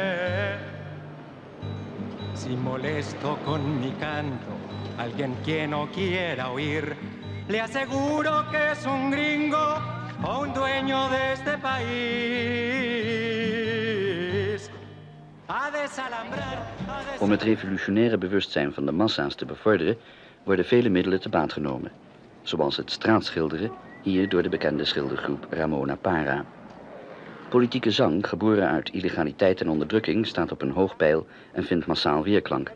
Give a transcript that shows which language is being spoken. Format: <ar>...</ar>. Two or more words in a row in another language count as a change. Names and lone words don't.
<es>Si molesto con mi canto a alguien que no quiera oír, le aseguro que es un gringo o un dueño de este país. A desalambrar,</es> <nl>Om het revolutionaire bewustzijn van de massa's te bevorderen, worden vele middelen te baat genomen. Zoals het straatschilderen, hier door de bekende schildergroep Ramona Para. Politieke zang, geboren uit illegaliteit en onderdrukking, staat op een hoog peil en vindt massaal weerklank.</nl>